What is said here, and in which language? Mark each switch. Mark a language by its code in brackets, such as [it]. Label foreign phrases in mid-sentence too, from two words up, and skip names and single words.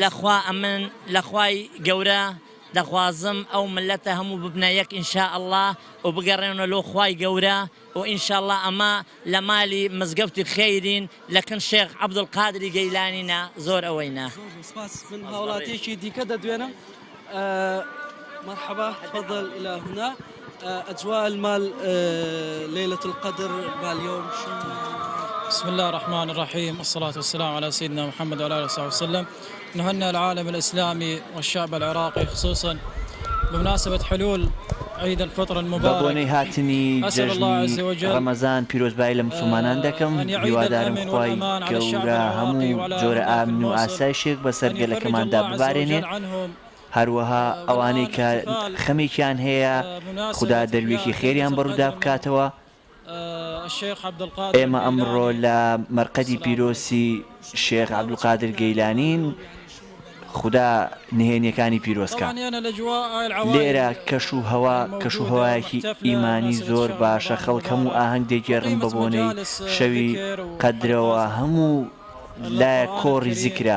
[ckb] لەخوا ئەمن لەخوای گەورە دەخوازم ئەو ملەتە هەموو ببنە یەک ئینشاءالله و بگەڕێنە لۆ خوای گەورە و ئینشاءالله ئەمە لە مالی مزگەوتی خەیرین لەکن شێخ عەبدولقادری گەیلانینە زۆر ئەوەینە. من هاوڵاتێکی دیکە دەدوێنم. [ar] مرحبا تفضل إلى هنا. أجواء المال ليلة القدر باليوم شو؟ بسم الله الرحمن الرحيم والصلاة والسلام على سيدنا محمد وعلى آله وصحبه وسلم. نهنئ العالم الإسلامي والشعب العراقي خصوصا بمناسبة حلول عيد الفطر المبارك [ckb] بۆنەی هاتنی [ar] أسأل الله عز [ckb] جژنی [ar] وجل [ckb] ڕەمەزان پیرۆزبایی لە مسلمانان دەکەم [ar] أن يعيد [ckb] هیوادارم [ar] الأمن [ckb] خوای [ar] والأمان على الشعب [ckb] گەورە [ar] العراقي [ckb] هەموو [ar] وعلى [ckb] جۆرە [ar] أهلنا في [ckb] ئامن و [ar] الموصل [ckb] ئاسایشێک بەسەر [ar] أن يفرج [ckb] گەلەکەماندا [ar] الله عز [ckb] ببارێنێ [ar] وجل عنهم [ckb] هەروەها ئەوانەی کە خەمێکیان هەیە خوددا دەروێکی خێریان بەڕوودا بکاتەوە. [ar] الشيخ عبد القادر [ckb] ئێمە ئەمڕۆ لە مەرقەدی پیرۆسی شێخ عەبدولقادر گەیلانین خوددا نهێنیەکانی پیرۆزکە. لێرە کەش و هەوایەکی ئیمانی زۆر باشە، خەڵک هەموو ئاهەنگ دەگێڕن بە بۆنەی شەوی قەدرەوە، هەموو لایە کۆڕی زیکرا.